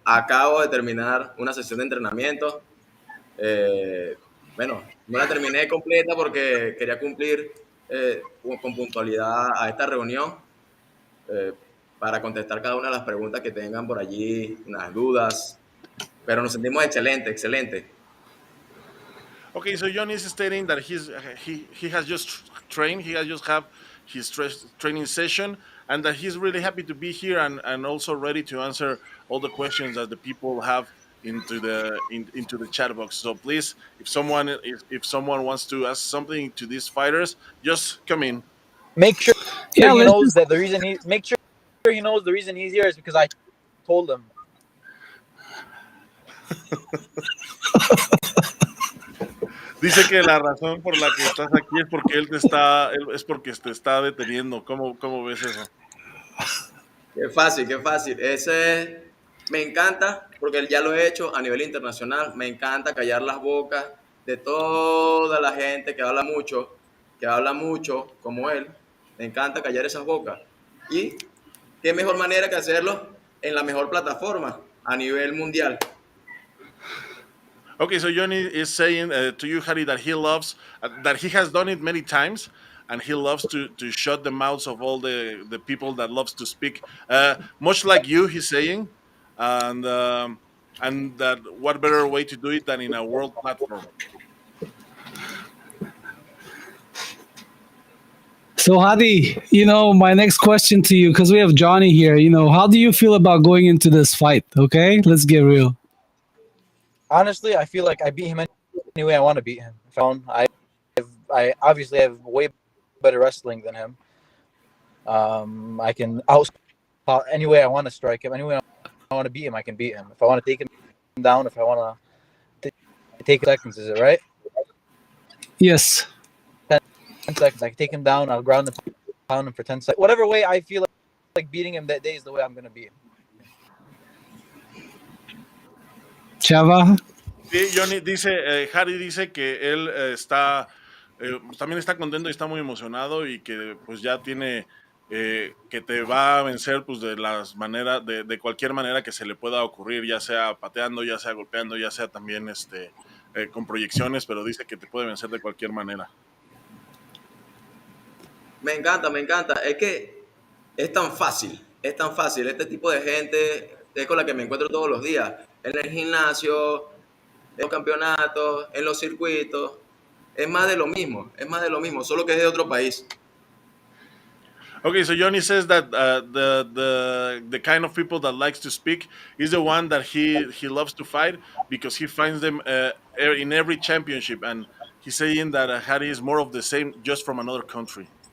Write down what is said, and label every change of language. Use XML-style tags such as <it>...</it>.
<es>Acabo de terminar una sesión de entrenamiento. Eh, bueno, no la terminé completa porque quería cumplir con puntualidad a esta reunión eh, para contestar cada una de las preguntas que tengan por allí, unas dudas. Pero nos sentimos excelente, excelente.</es> <en>Okay, so Johnny is stating that he has just trained. He has just have his training session, and that he's really happy to be here and also ready to answer all the questions that the people have into the chat box. So please, if someone wants to ask something to these fighters, just come in. Make sure Yeah, he let's knows just that the reason he make sure he knows the reason he's here is because I told him.</en> <es>Dice que la razón por la que estás aquí es porque es porque te está deteniendo. ¿Cómo ves eso? Qué fácil, qué fácil. Me encanta porque ya lo he hecho a nivel internacional. Me encanta callar las bocas de toda la gente que habla mucho como él. Me encanta callar esas bocas. Y qué mejor manera que hacerlo en la mejor plataforma a nivel mundial.</es> <en>Okay, so Johnny is saying to you, Harry, that he loves that he has done it many times, and he loves to shut the mouths of all the people that loves to speak. Much like you, he's saying, and and that what better way to do it than in a world platform. So Hadi, my next question to you, because we have Johnny here. How do you feel about going into this fight? Okay, let's get real. Honestly, I feel like I beat him any way I want to beat him. I obviously have way better wrestling than him. I can out any way I want to strike him. Any way I want to beat him, I can beat him. If I want to take him down, if I want to take seconds, is it right? Yes. 10 seconds. I can take him down. I'll ground and pound him for 10 seconds. Whatever way I feel like beating him that day is the way I'm going to beat him. Chava.</en> <es>Sí, Johnny dice, Harry dice que él también está contento y está muy emocionado y que pues ya tiene que te va a vencer pues de las maneras, de cualquier manera que se le pueda ocurrir, ya sea pateando, ya sea golpeando, ya sea también con proyecciones, pero dice que te puede vencer de cualquier manera. Me encanta, me encanta. Es que es tan fácil, es tan fácil. Este tipo de gente es con la que me encuentro todos los días. En el gimnasio, en los campeonatos, en los circuitos. Es más de lo mismo, solo que es de otro país.</es> <en>Okay, so Johnny says that the kind of people that likes to speak is the one that he loves to fight because he finds them in every championship, and he's saying that Hadi is more of the same, just from another country.</en>